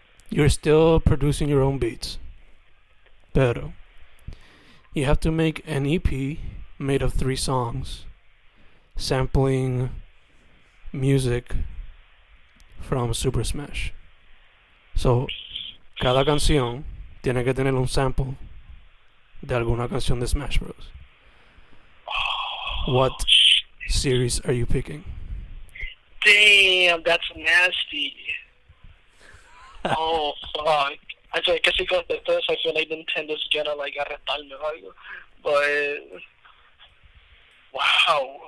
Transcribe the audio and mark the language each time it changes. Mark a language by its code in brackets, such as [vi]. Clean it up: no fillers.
[en] You're still producing your own beats, [es] pero [en] you have to make an EP made of 3 songs, sampling music from Super Smash. [es] So, cada canción tiene que tener un sample de alguna canción de Smash Bros. [en] What series are you picking? Damn, that's nasty. Oh, fuck. I guess because of this, I feel like Nintendo's gonna, like, [es] arrestarme or algo. [en] But, Wow.